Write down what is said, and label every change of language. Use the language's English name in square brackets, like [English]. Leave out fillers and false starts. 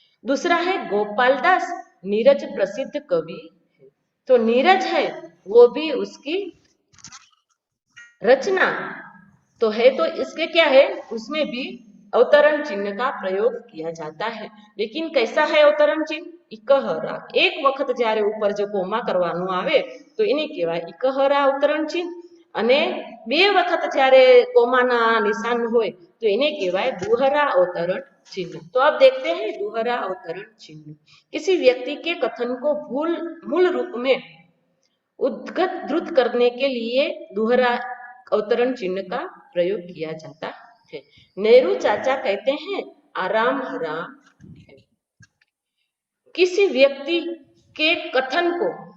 [Hindi] दूसरा है गोपालदास, नीरज प्रसिद्ध कवि है, तो नीरज है वो भी उसकी रचना तो है, तो इसके क्या है? उसमें भी अवतरण चिन्ह का प्रयोग किया जाता है। लेकिन कैसा है अवतरण चिन्ह? इकहरा। [Gujarati] एक वखत જ્યારે ઉપર જો કોમા કરવાનું આવે તો એને કહેવાય ઇકહરા અવતરણ चिन्ह, અને બે વખત જ્યારે કોમાના નિશાન હોય તો એને કહેવાય दुहरा अवतरण चिन्ह। [Hindi] तो अब देखते हैं दुहरा अवतरण चिन्ह। किसी व्यक्ति के कथन को मूल रूप में उद्धृत करने के लिए दुहरा अवतरण चिन्ह का प्रयोग किया जाता है। नेहरू चाचा कहते हैं आराम हराम है। किसी व्यक्ति के कथन को